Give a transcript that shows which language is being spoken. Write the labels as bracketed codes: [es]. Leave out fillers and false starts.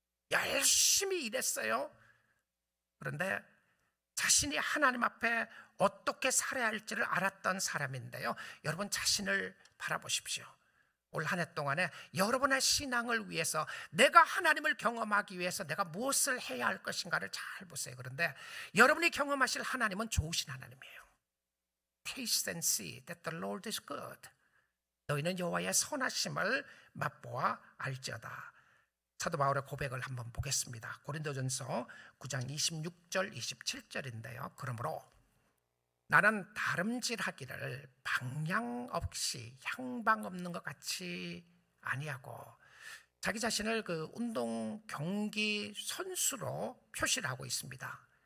[ko] 열심히 일했어요. 그런데 자신이 하나님 앞에 어떻게 살아야 할지를 알았던 사람인데요, 여러분 자신을 바라보십시오. 올 한 해 동안에 여러분의 신앙을 위해서, 내가 하나님을 경험하기 위해서 내가 무엇을 해야 할 것인가를 잘 보세요. 그런데 여러분이 경험하실 하나님은 좋으신 하나님이에요. [en] Taste and see that the Lord is good. [ko] 너희는 여호와의 선하심을 맛보아 알지어다. 사도 바울의 고백을 한번 보겠습니다. 고린도전서 9장 26절 27절인데요. 그러므로 나는 다름질하기를 방향 없이 향방 없는 것 같이 아니하고, 자기 자신을 그 운동 경기 선수로 표시를 하고 있습니다.